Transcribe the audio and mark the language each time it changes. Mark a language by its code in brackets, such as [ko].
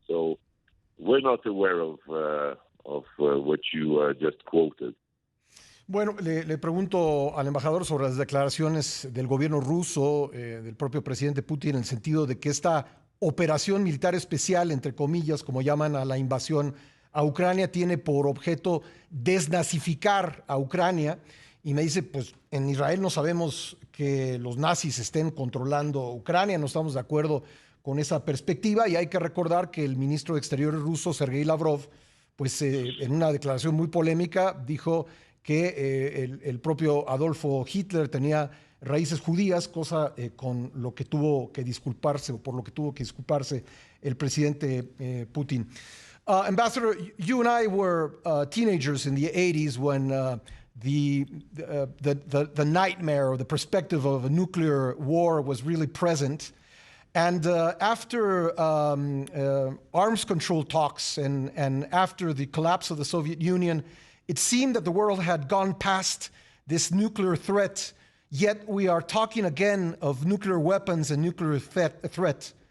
[en] So we're not aware of what you just quoted. [es] Bueno, le pregunto al embajador sobre las declaraciones del gobierno ruso, del propio presidente Putin, en el sentido de que esta operación militar especial, entre comillas, como llaman a la invasión a Ucrania, tiene por objeto desnazificar a Ucrania. Y me dice, pues en Israel no sabemos que los nazis estén controlando Ucrania, no estamos de acuerdo con esa perspectiva, y hay que recordar que el ministro de Exteriores ruso, Sergei Lavrov, pues en una declaración muy polémica dijo que el propio Adolfo Hitler tenía raíces judías, cosa con lo que tuvo que disculparse, o por lo que tuvo que disculparse el presidente Putin. [en] Ambassador, you and I were teenagers in the 80s when the nightmare or the perspective of a nuclear war was really present. And after arms control talks and after the collapse of the Soviet Union, it seemed that the world had gone past this nuclear threat, yet we are talking again of nuclear weapons and nuclear threat.